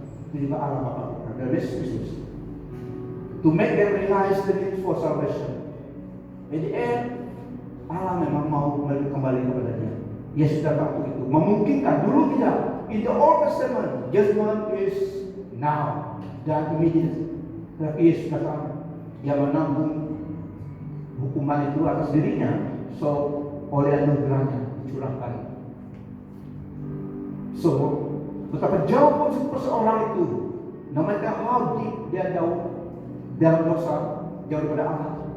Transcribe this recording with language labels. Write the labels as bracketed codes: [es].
[id] Itu juga Allah Bapa kita dalam Yesus Kristus. [en] To make them realize the need for salvation. In the end, [id] Allah memang mau kembali kepada dia. Yesus datang untuk itu. Memungkinkan, dulu tidak. [en] In the Old Testament, judgment is now [id] dan [en] immediate. [id] Tapi Yesus datang, dia menanggung hukuman itu atas dirinya. So, oleh anugerahnya dicurahkan. So, betapa jauh pun seseorang itu, namanya [en] how deep [id] dia jauh dalam dosa, jauh daripada Allah.